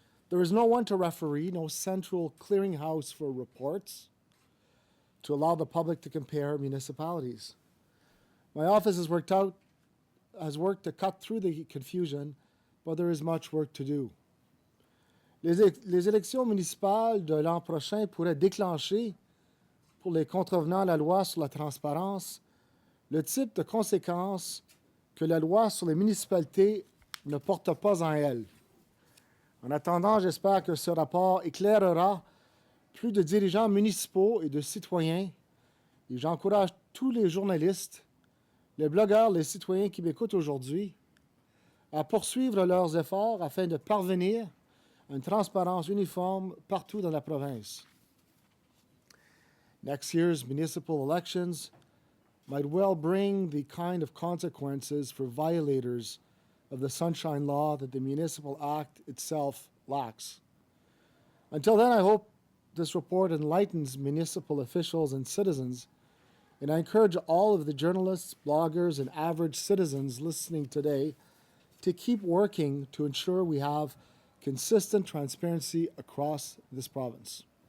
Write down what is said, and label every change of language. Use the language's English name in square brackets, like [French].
[English] There is no one to referee, no central clearinghouse for reports to allow the public to compare municipalities. My office has worked to cut through the confusion, but there is much work to do. [French] Les élections municipales de l'an prochain pourraient déclencher, pour les contrevenants à la loi sur la transparence, le type de conséquences que la loi sur les municipalités ne porte pas en elle. En attendant, j'espère que ce rapport éclairera plus de dirigeants municipaux et de citoyens, et j'encourage tous les journalistes, les blogueurs, les citoyens qui m'écoutent aujourd'hui, à poursuivre leurs efforts afin de parvenir à une transparence uniforme partout dans la province. [English] Next year's municipal elections might well bring the kind of consequences for violators of the Sunshine Law that the Municipal Act itself lacks. Until then, I hope this report enlightens municipal officials and citizens, and I encourage all of the journalists, bloggers, and average citizens listening today to keep working to ensure we have consistent transparency across this province.